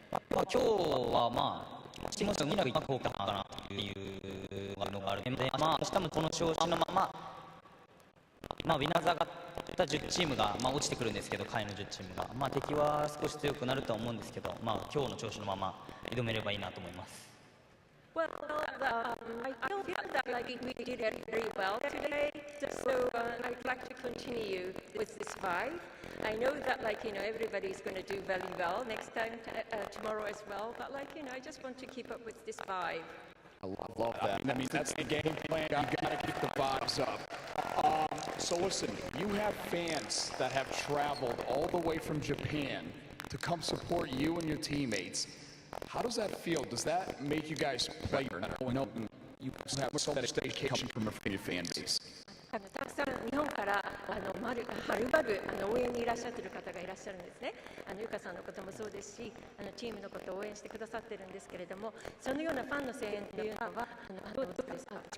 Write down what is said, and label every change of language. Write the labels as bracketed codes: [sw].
[ja] 今日はまあ気持ちがうまくいこうかなというのがあるので、しかもこの調子のまま、ウィナーズ上がった10チームが落ちてくるんですけど、下位の10チームが、敵は少し強くなるとは思うんですけど、今日の調子のまま挑めればいいなと思います。 [en] Well, I feel that like we did it very well today, so I'd like to continue with this vibe. I know that everybody's going to do very well next time tomorrow as well, but I just want to keep up with this vibe. I love that. I mean, that's the game plan. You got to keep the vibes up. So listen, you have fans that have traveled all the way from Japan to come support you and your teammates. How does that feel? Does that make you guys better? No, you have so that dedication from your fan base. [ja] たくさん日本からはるばる応援にいらっしゃっている方がいらっしゃるんですね。ゆかさんのこともそうですし、チームのことを応援してくださってるんですけれども、そのようなファンの声援というのはどうですか？